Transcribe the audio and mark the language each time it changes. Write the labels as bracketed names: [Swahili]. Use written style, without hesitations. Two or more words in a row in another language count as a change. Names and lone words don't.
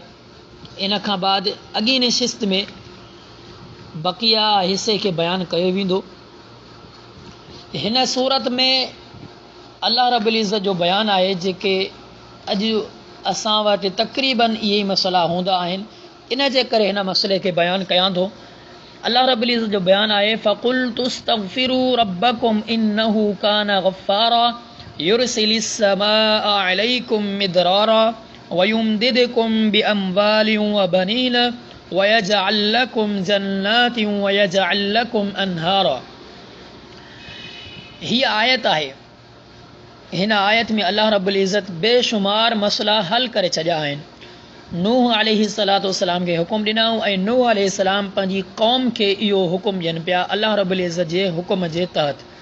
[Sindhi] इन खां बाद अॻिए निशिस्त में बक़िया हिसे खे बयानु कयो वेंदो। हिन सूरत में अल्लाह रब्बुल इज़्ज़त जो बयानु आहे जेके अॼु असां वटि तक़रीबन इहे ई मसइला हूंदा आहिनि, इन जे करे हिन मसइले खे बयानु कयां थो। अल्लाह रब्बुल इज़्ज़त जो बयानु आहे [Arabic] فقلت استغفروا ربكم إنه كان غفارا يرسل السماء عليكم مدرارا ويمددكم بأموال وبنين ويجعل لكم جنات ويجعل لكم أنهارا. [Sindhi] हीअ आयत आहे। हिन आयत में अल्लाह रब्बुल इज़्ज़त बेशुमार मसइला हल करे छॾिया आहिनि। नूह [Arabic] عليه الصلاة والسلام [Sindhi] खे हुकुम ॾिनऊं ऐं नूह अलैहिस्सलाम पंहिंजी क़ौम खे इहो हुकुम ॾियनि पिया अल्लाह रब्बुल इज़्ज़त जे हुकुम जे तहत।